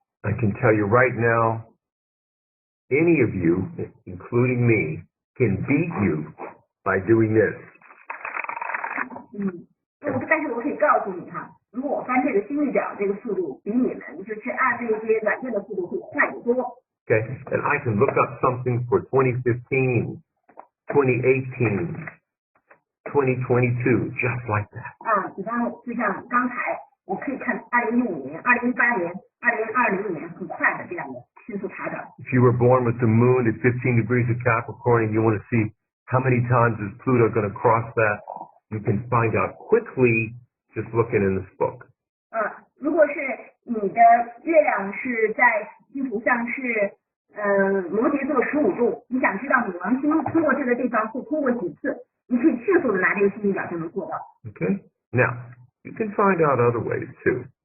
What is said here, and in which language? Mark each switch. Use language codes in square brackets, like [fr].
[en] I can tell you right now, any of you, including me, can beat you by doing this. [zh] 但是我可以告诉你哈，如果我翻这个星历表这个速度比你们就是按这些软件的速度会快得多。 [en] Okay, and I can look up something for 2015, 2018, 2022, just like that. [zh] 比方就像刚才，我可以看2015年、2018年、2020年，很快的这样的迅速查找。 [en] If you were born with the moon at 15 degrees of Capricorn and you want to see how many times is Pluto going to cross that, you can find out quickly just looking in this book. [zh] 如果是你的月亮是在星图上是摩羯座15度，你想知道冥王星通过这个地方会通过几次，你可以迅速的拿这个星体表就能做到。 [en] Okay, now you can find out other ways too.